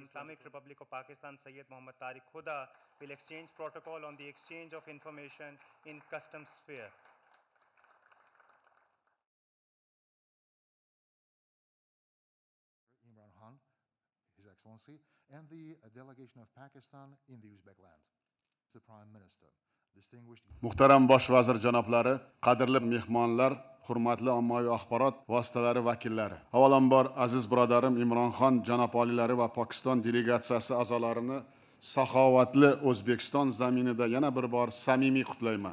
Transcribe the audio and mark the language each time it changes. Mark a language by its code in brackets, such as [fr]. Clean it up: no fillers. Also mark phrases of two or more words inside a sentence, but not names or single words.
[en] Islamic Republic of Pakistan Sayyid Muhammad Tariq Khuda will exchange protocol on the exchange of information in customs sphere. Imran Khan, His Excellency, and the delegation of Pakistan in the Uzbek land. The Prime Minister, distinguished. [uz] Muhtaram bosh vazir janoblari, qadrli mehmonlar, hurmatli ommaviy axborot vositalari vakillari. Avvalambor aziz birodarim Imron Khan janob oliylari va Pokiston delegatsiyasi a'zolarini saxovatli O'zbekiston zaminida yana bir bor samimiy qutlayman.